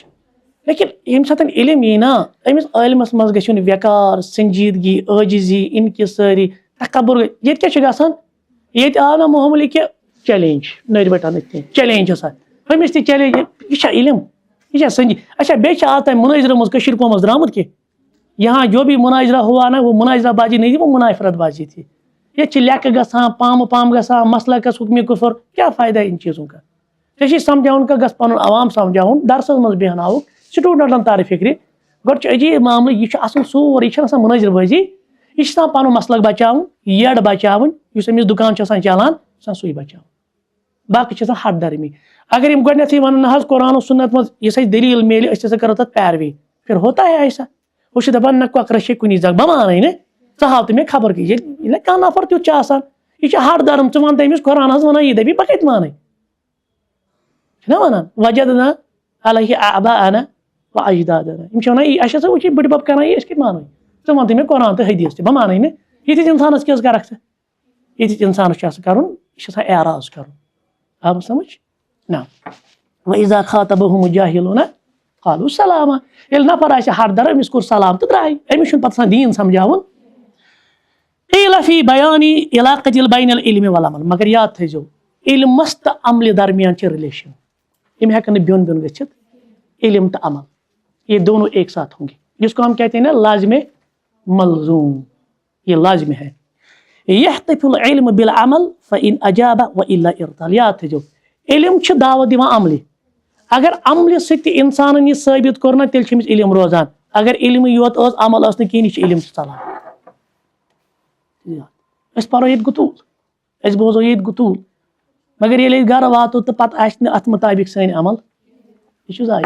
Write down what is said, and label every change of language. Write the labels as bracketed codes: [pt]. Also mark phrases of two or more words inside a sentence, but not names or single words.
[ks] لیکن ییٚمہِ ساتہٕ علم یی نا أمِس عالمس منٛز گژھِ یُن وقار، سنجیدگی، عاجزی، انکساری، تکبر. ییٚتہِ کیٛاہ چھُ گژھان، ییٚتہِ آو نا معموٗلی کہِ چیلینج نٔرۍ بٹن اتھ چیلینج ہسا ہُمِس تہِ چیلینج، یہ چھا علم، یہ چھا سنجی. اچھا بیٚیہِ چھِ آز تام مناظرہ منٛز کٔشیٖرِ منٛز درامُت کینٛہہ، [ur] یہاں جو بھی مناظرہ ہوا نا وہ مناظرہ بازی نہیں تھی، وہ منافرت بازی تھی. [ks] یہ چھِ لیکھٕ گژھان، پام گژھان، مسلکس حکمِ کفر. [ur] کیا فائدہ ان چیزوں کا؟ [ks] ژےٚ سمجھاوُن کا گژھ پنُن عوام سمجھاوُن، درسس منٛز بیہناوُکھ، سٹوڈنٹن تر فکرِ. گۄڈٕ چھُ عجیب معاملہٕ، یہِ چھُ اصل سورُے، یہِ چھنہٕ آسان مناظر بازی، یہِ چھُ آسان پنُن مسلک بچاوُن، یٔڈ بچاوٕنۍ، یُس أمِس دُکان چھُ آسان چلان سُہ سُے بچاوُن، باقٕے چھِ آسان ہٹ دھرمی. اگر یِم گۄڈنیتھٕے ونن نہ حظ قرآن و سنت منٛز یُس اَسہِ دلیٖل میلہِ أسۍ ہسا کرو تتھ پیروی، [ur] پھر ہوتا ہے ایسا. [ks] ہُہ چھُ دپان نہ کۄکرس چھے کُنی زنگ، بہٕ مانے نہٕ، ژٕ ہاو تہٕ مےٚ خبر کہِ ییٚلہِ کانٛہہ نفر تیُتھ چھُ آسان یہِ چھُ ہٹ دھرم، ژٕ ون تٔمِس قرآن حظ ونان یہِ، دپی بہٕ کتہِ مانے، چھُنہ ونان [ar] وجدنا علیہ آباءنا واجدادنا. [ks] یِم چھِ ونان اَسہِ ہسا وٕچھ بٕڈِ بب کران یہِ، أسۍ کتہِ مانو، ژٕ ون تہٕ مےٚ قرآن تہٕ حدیث تہِ، بہٕ مانے نہٕ. یِتھِس انسانس کیٛاہ حظ کرکھ ژٕ، یِتھِس انسانس چھُ آسان کرُن، یہِ چھُ آسان اعراض کرُن. آو سمجھ نا. [ar] وَإِذَا خَاطَبَهُمُ الْجَاهِلُونَ قَالُوا سَلَامًا. [ks] ییٚلہِ نفر آسہِ ہٹ در أمِس کوٚر سلام تہٕ درٛاے، أمِس چھُنہٕ پتہٕ آسان دیٖن سمجھاوُن. [ar] قیٖلَ فی بیانی علاقۃ بین العلم والعمل. [ks] مگر یاد تھٲیزیو علمس تہٕ عملہِ درمیان چھِ رِلیشن، یِم ہٮ۪کن نہٕ بیوٚن بیوٚن گٔژھِتھ. [ur] علم تہٕ عمل یہ دونوں ایک ساتھ ہوں گے، جس کو ہم کہتے ہیں نا لازم ملزوم، یہ لازم ہے. [ar] یحتف العلم بالعمل فإن اجاب وإلا ارتال. [ks] یاد تھٲیزیو علم چھُ دعوت دِوان عملہِ، اگر عملہِ سۭتۍ تہِ انسانن یہِ ثٲبت کوٚر نا تیٚلہِ چھُ أمِس علم روزان، اگر علمٕے یوت ٲس عمل ٲس نہٕ کِہیٖنۍ، یہِ چھُ علم تہِ ژلان. أسۍ پرو ییٚتہِ گُتوٗل، أسۍ بوزو ییٚتہِ گُتوٗل، مگر ییٚلہِ أسۍ گرٕ واتو تہٕ پتہٕ آسہِ نہٕ اتھ مطابق سٲنۍ عمل، یہِ چھُ ضایع.